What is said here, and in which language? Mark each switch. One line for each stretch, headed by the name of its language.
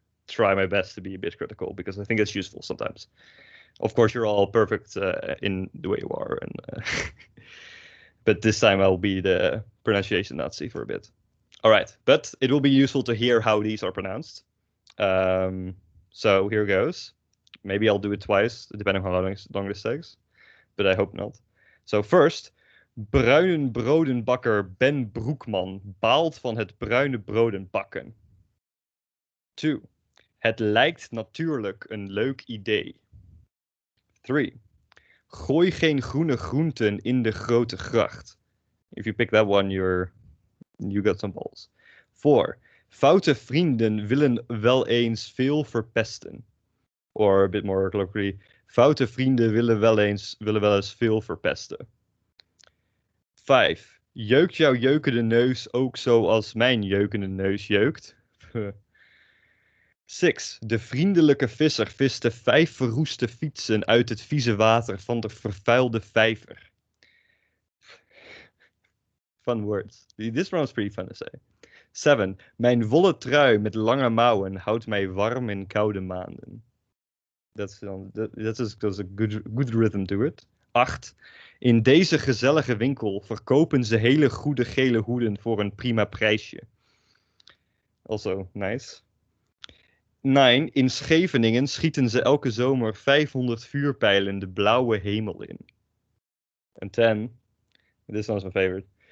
English: try my best to be a bit critical because I think it's useful sometimes. Of course, you're all perfect in the way you are, and but this time I'll be the pronunciation Nazi for a bit. All right, but it will be useful to hear how these are pronounced. So here goes. Maybe I'll do it twice, depending on how long this takes, but I hope not. So first,
Dutch: bruinenbrodenbakker Ben Broekman baalt van het bruine broden bakken. 2. Het lijkt natuurlijk een leuk idee. 3. Gooi geen groene groenten in de grote gracht.
English: If you pick that one, you got some balls. 4.
Dutch: Foute vrienden willen wel eens veel verpesten.
English: Or a bit more colloquially,
Dutch: foute vrienden willen wel eens veel verpesten. 5. Jeukt jouw jeukende neus ook zoals mijn jeukende neus jeukt? 6. De vriendelijke visser viste 5 verroeste fietsen uit het vieze water van de vervuilde vijver.
English: Fun words. This one was pretty fun to say. 7.
Dutch: Mijn wollen trui met lange mouwen houdt mij warm in koude maanden.
English: That's a good rhythm to it. 8.
Dutch: In deze gezellige winkel verkopen ze hele goede gele hoeden voor een prima prijsje.
English: Also nice.
Dutch: 9. In Scheveningen schieten ze elke zomer 500 vuurpijlen de blauwe hemel in. En 10.
English: This one's my favorite.